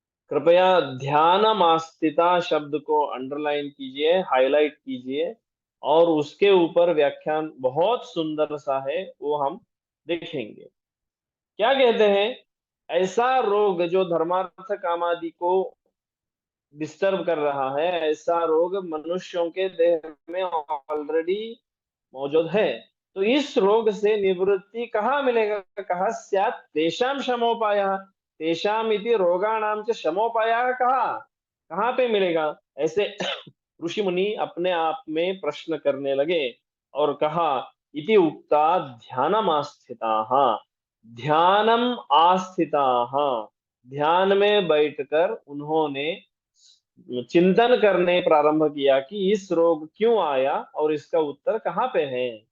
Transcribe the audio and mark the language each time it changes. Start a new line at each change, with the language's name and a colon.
Hindi: कृपया ध्यानमास्थिता शब्द को अंडरलाइन कीजिए, हाईलाइट कीजिए और उसके ऊपर व्याख्यान बहुत सुंदर सा है, वो हम देखेंगे। क्या कहते हैं, ऐसा रोग जो धर्मार्थ कामादि को डिस्टर्ब कर रहा है, ऐसा रोग मनुष्यों के देह में ऑलरेडी मौजूद है। तो इस रोग से निवृत्ति कहाँ मिलेगा?
Sanskrit: कहा स्यात् तेषां शमोपायः। तेषाम इति रोगाणाम च शमोपायः
Hindi: कहाँ कहाँ पे मिलेगा? ऐसे ऋषि मुनि अपने आप में प्रश्न करने लगे और कहा
Sanskrit: इति उक्ता ध्यानम आस्थिताः। ध्यानम आस्थिताः,
Hindi: ध्यान में बैठकर उन्होंने चिंतन करने प्रारंभ किया कि इस रोग क्यों आया और इसका उत्तर कहाँ पे है।